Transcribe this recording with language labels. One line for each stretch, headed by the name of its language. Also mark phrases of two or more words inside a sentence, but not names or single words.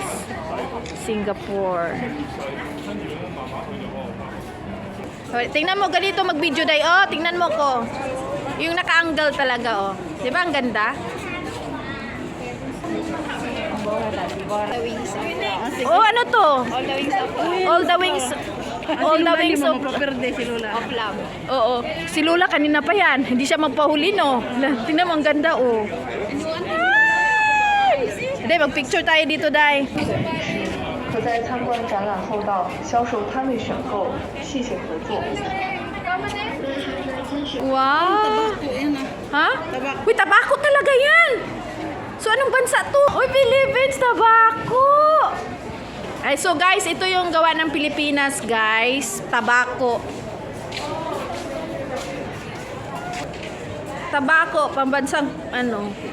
Filipino: Singapore. Okay, tingnan mo ganito mag-video day. Oh, tingnan mo ko. Yung naka-angle talaga oh. 'Di ba ang ganda? Oh, ano to?
English: All the wings. All the wings of
Filipino: si Lola. love. Oo. Si Lola kanina pa yan. Hindi siya magpahuli no. Tingnan mo ang ganda oh. Day, mag-picture tayo dito, Day.
Chinese: 可在参观展览后到销售摊位选购，谢谢合作。 Wow.
Filipino: Tabako yan ah. Ha? Tabako. Uy, tabako talaga yan. So, anong bansa to? Uy, Philippines, tabako. Ay,
English: so guys,
Filipino: ito yung gawa ng Pilipinas, guys. Tabako. Tabako, pambansang, ano.